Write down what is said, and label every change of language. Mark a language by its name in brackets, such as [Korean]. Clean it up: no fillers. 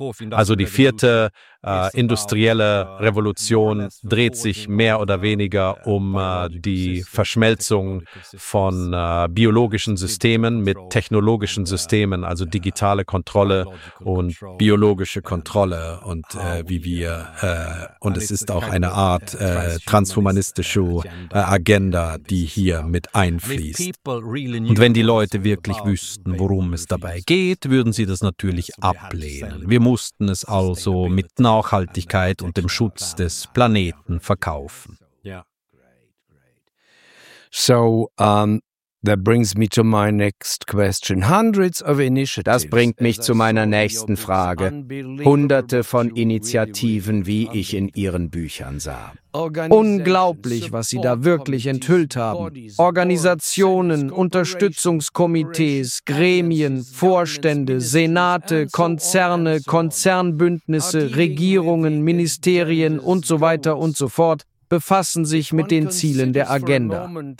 [German] Also die vierte industrielle Revolution dreht sich mehr oder weniger um die Verschmelzung von biologischen Systemen mit technologischen Systemen, also digitale Kontrolle und biologische Kontrolle, und wie wir und es ist auch eine Art transhumanistische Agenda, die hier mit einfließt. Und wenn die Leute wirklich wüssten, worum es dabei geht, würden sie das natürlich ablehnen. Wir mussten es also mit Nachhaltigkeit und dem Schutz des Planeten verkaufen. [English] So, that brings me to my next question. Hundreds of initiatives. [German] Das bringt mich zu meiner nächsten Frage. Hunderte von Initiativen, wie ich in Ihren Büchern sah. Unglaublich, was Sie da wirklich enthüllt haben. Organisationen, Unterstützungskomitees, Gremien, Vorstände, Senate, Konzerne, Konzernbündnisse, Regierungen, Ministerien und so weiter und so fort befassen sich mit den Zielen der Agenda.